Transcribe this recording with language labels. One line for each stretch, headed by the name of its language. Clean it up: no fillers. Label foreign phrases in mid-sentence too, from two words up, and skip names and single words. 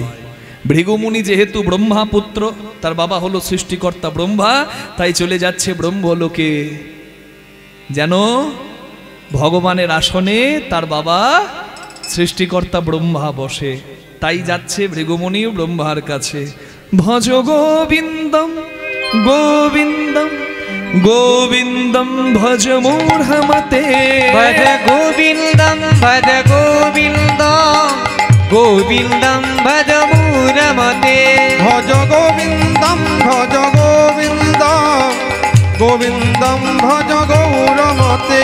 Bangla: ভৃগুমুনি যেহেতু ব্রহ্মা পুত্র, তার বাবা হলো সৃষ্টিকর্তা ব্রহ্মা, তাই চলে যাচ্ছে ব্রহ্মলোকে, যেন ভগবানের আসনে তার বাবা সৃষ্টিকর্তা ব্রহ্মা বসে। তাই যাচ্ছে ভৃগুমুনি ব্রহ্মার কাছে।
Sanskrit: ভজ গোবিন্দম গোবিন্দম গোবিন্দম ভজ মূঢ়মতে, ভজ গোবিন্দম ভজ গোবিন্দম, গোবিন্দম ভজ মূঢ়মতে, ভজ গোবিন্দম ভজ গোবিন্দম, গোবিন্দম ভজ গৌরমতে,